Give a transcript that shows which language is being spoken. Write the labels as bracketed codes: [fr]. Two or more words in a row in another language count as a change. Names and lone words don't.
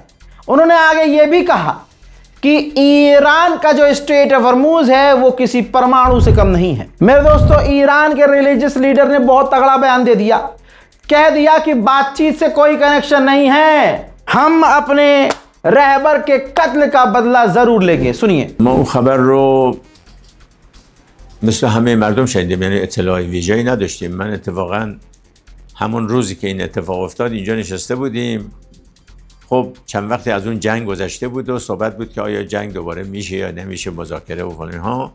[hi] उन्होंने आगे ये भी कहा कि ईरान का जो स्ट्रेट ऑफ हॉर्मुज़ है वो किसी परमाणु से कम नहीं है। मेरे दोस्तों, ईरान के [en] religious leader [hi] ने बहुत तगड़ा बयान दे दिया, कह दिया कि बातचीत से कोई कनेक्शन नहीं है, हम अपने रहबर के कत्ल का बदला जरूर लेंगे। सुनिए। [fa] ما اون خبر رو مثل همه مردم شنیدیم، یعنی اطلاع ویژه‌ای نداشتیم. من اتفاقا همون روزی که این اتفاق افتاد اینجا نشسته بودیم. خب چند وقتی از اون جنگ گذشته بود و صحبت بود که آیا جنگ دوباره میشه یا نمیشه، مذاکره و فلان ها.